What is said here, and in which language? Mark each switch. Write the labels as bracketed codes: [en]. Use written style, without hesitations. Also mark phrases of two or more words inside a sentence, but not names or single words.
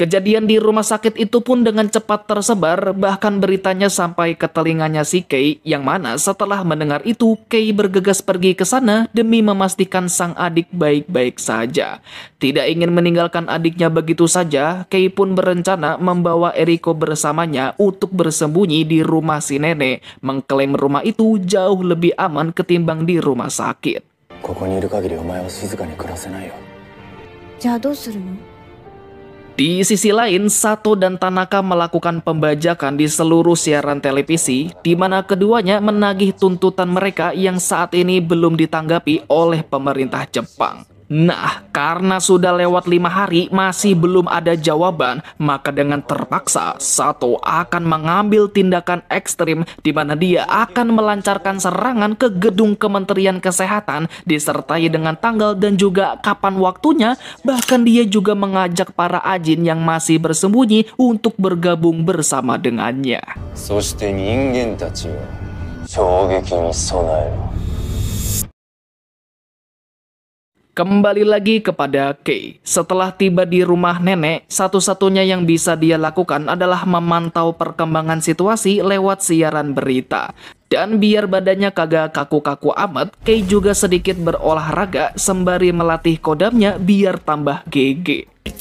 [id] Kejadian di rumah sakit itu pun dengan cepat tersebar, bahkan beritanya sampai ke telinganya si Kei, yang mana setelah mendengar itu, Kei bergegas pergi ke sana demi memastikan sang adik baik-baik saja. Tidak ingin meninggalkan adiknya begitu saja, Kei pun berencana membawa Eriko bersamanya untuk bersembunyi di rumah si nenek, mengklaim rumah itu jauh lebih aman ketimbang di rumah sakit. [ja] ここにいる限りお前は静かに暮らせないよ。じゃあどうするの？ [id] Di sisi lain, Sato dan Tanaka melakukan pembajakan di seluruh siaran televisi, di mana keduanya menagih tuntutan mereka yang saat ini belum ditanggapi oleh pemerintah Jepang. Nah, karena sudah lewat 5 hari masih belum ada jawaban, maka dengan terpaksa Sato akan mengambil tindakan ekstrim di mana dia akan melancarkan serangan ke gedung Kementerian Kesehatan disertai dengan tanggal dan juga kapan waktunya. Bahkan dia juga mengajak para ajin yang masih bersembunyi untuk bergabung bersama dengannya. [ja] そして人間たちよ、衝撃に備えろ。 [id] Kembali lagi kepada Kei. Setelah tiba di rumah nenek, satu-satunya yang bisa dia lakukan adalah memantau perkembangan situasi lewat siaran berita. Dan biar badannya kagak kaku-kaku amat, Kei juga sedikit berolahraga sembari melatih kodamnya biar tambah GG.